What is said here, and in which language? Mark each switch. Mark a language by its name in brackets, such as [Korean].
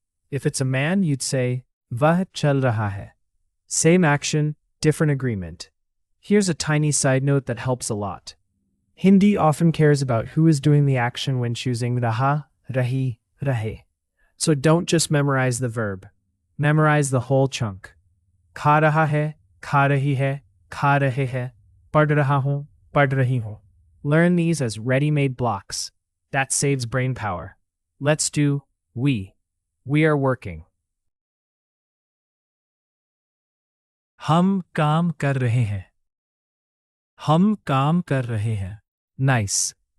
[English] If it's a man, you'd say [Hindi] वह चल रहा है. [English] Same action, different agreement. Here's a tiny side note that helps a lot. Hindi often cares about who is doing the action when choosing raha, rahi, rahe. So don't just memorize the verb. Memorize the whole chunk. [Hindi] खा रहा है, खा रही है, खा रहे हैं, पढ़ रहा हूँ, पढ़ रही हूँ. [English] Learn these as ready-made blocks. That saves brain power. Let's do we. We are working. [Hindi] हम काम कर रहे हैं. हम काम कर रहे हैं. Nice.